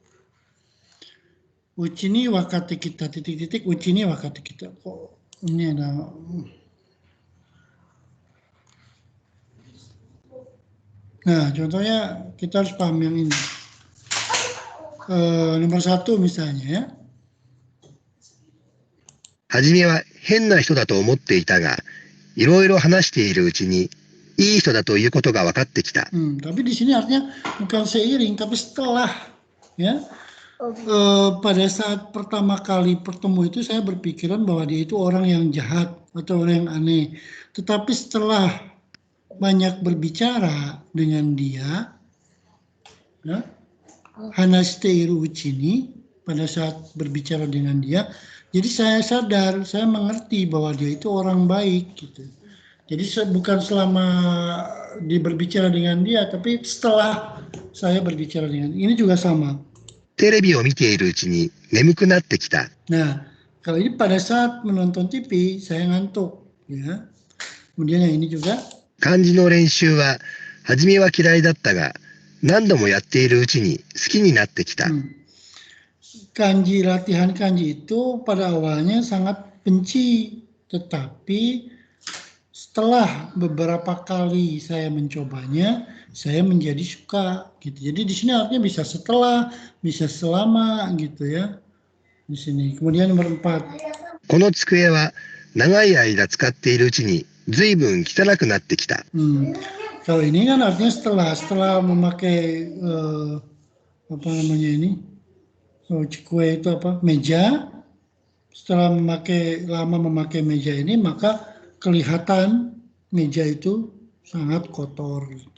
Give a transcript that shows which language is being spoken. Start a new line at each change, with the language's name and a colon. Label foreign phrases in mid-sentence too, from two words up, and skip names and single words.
Japanese: うちに分かってきた titik-titik うちに分かってきた.
Indonesian: Kok ini ada Nah, contohnya kita harus paham yang ini. Nomor 1 misalnya ya.
Japanese: はじめは変な人だと思っていたが、いろいろ話しているうちに、いい人だということが分かってきた。
Indonesian: Tapi di sini artinya bukan seiring, tapi setelah ya. Pada saat pertama kali bertemu itu saya berpikiran bahwa dia itu orang yang jahat atau orang yang aneh. Tetapi setelah banyak berbicara dengan dia, ya,
Japanese: 話しているうちに,
Indonesian: pada saat berbicara dengan dia, jadi saya sadar, saya mengerti bahwa dia itu orang baik gitu. Jadi bukan selama berbicara dengan dia, tapi setelah saya berbicara dengan dia. Ini juga sama.
Japanese: テレビを見ているうちに眠くなってきた。
Indonesian: Nah, kalau ini pada saat menonton TV, saya ngantuk. Ya. Kemudian yang ini juga.
Japanese: 漢字の練習は、初めは嫌いだったが、何度もやっているうちに好きになってきた。
Indonesian: Kanji, latihan kanji itu pada awalnya sangat benci, tetapi setelah beberapa kali saya mencobanya, saya menjadi suka gitu. Jadi di sini artinya bisa setelah, bisa selama gitu ya. Di sini. Kemudian nomor 4.
Japanese: この机は長い間使っているうちに随分汚くなってきた。
Indonesian: Kalau ini kan artinya setelah memakai apa namanya ini? Cikue itu apa? Meja. Setelah lama memakai meja ini, maka kelihatan meja itu sangat kotor gitu.